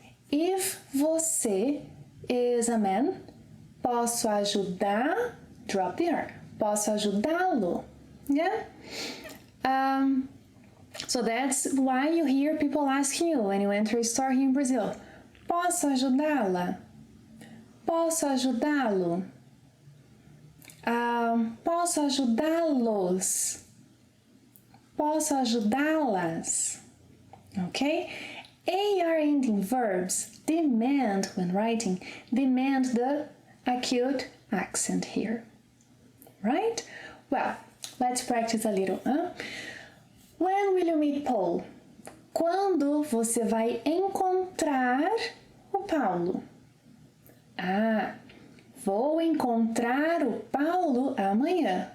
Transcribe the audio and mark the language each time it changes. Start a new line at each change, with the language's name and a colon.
English: If
Portuguese: você
English: is a man,
Portuguese: posso ajudar,
English: drop the R.
Portuguese: Posso ajudá-lo. Yeah?
English: So that's why you hear people asking you when you enter a store here in Brazil.
Portuguese: Posso ajudá-la? Posso ajudá-lo? Posso ajudá-los? Posso ajudá-las? Okay?
English: AR ending verbs demand, when writing, demand the acute accent here. Right? Well, let's practice a little. When will you meet Paul?
Portuguese: Quando você vai encontrar o Paulo? Vou encontrar o Paulo amanhã.